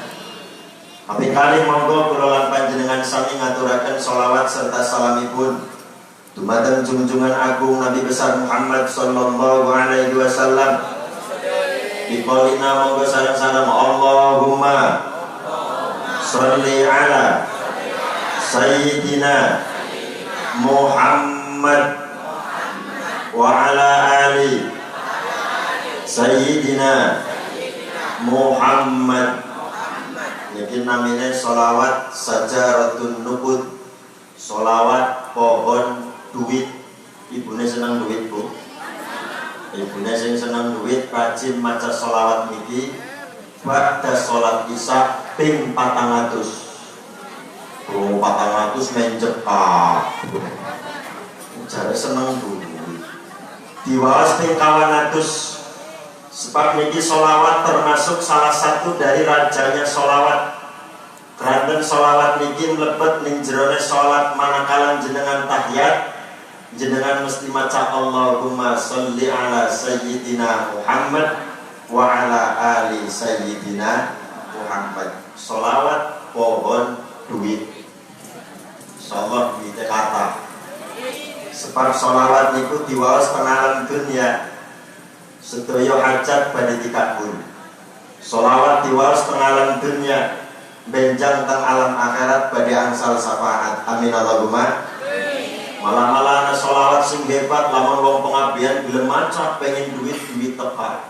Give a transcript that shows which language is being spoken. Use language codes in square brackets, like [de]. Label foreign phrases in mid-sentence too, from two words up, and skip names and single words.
[jv] Tapi kali monggo kula lan panjenengan sami ngaturaken sholawat serta salamipun dumateng junjungan agung Nabi besar Muhammad [ar] صلى الله عليه وسلم. [jv] Biqaulina monggo sareng-sareng [ar] اللهم صل على سيدنا محمد وعلى آل سيدنا محمد [jv] wa ala ali sayyidina Muhammad. Niki namine sholawat [ar] شجرة النبوة, [jv] sholawat pohon duit. Ibune seneng duit, Bu. Ibune sing seneng duit rajin maca sholawat niki pada sholat isya ping 400. 400 mencekak. Jare seneng duit. Diwaos ping 200. Sebab niki sholawat [id] termasuk salah satu dari rajanya sholawat. [jv] Keranten sholawat niki mlebet ning jerone sholat manakala jenengan tahiyat, jenengan mesti maca [ar] اللهم صل على سيدنا محمد وعلى آل سيدنا محمد [jv] wa ala ali sayyidina Muhammad. Sholawat pohon duit. [id] Insyaallah duitnya kata. [jv] Sebab sholawat niku diwaos teng alam dunya. Sedaya hajat badhe dikabul. Sholawat diwaos teng alam dunya, benjang teng alam akhirat badhe angsal syafaat. [ar] آمين اللهم. [jv] Malah-malah ana sholawat sing hebat lamun wong pengabdian gelem maca, pengen duit teka.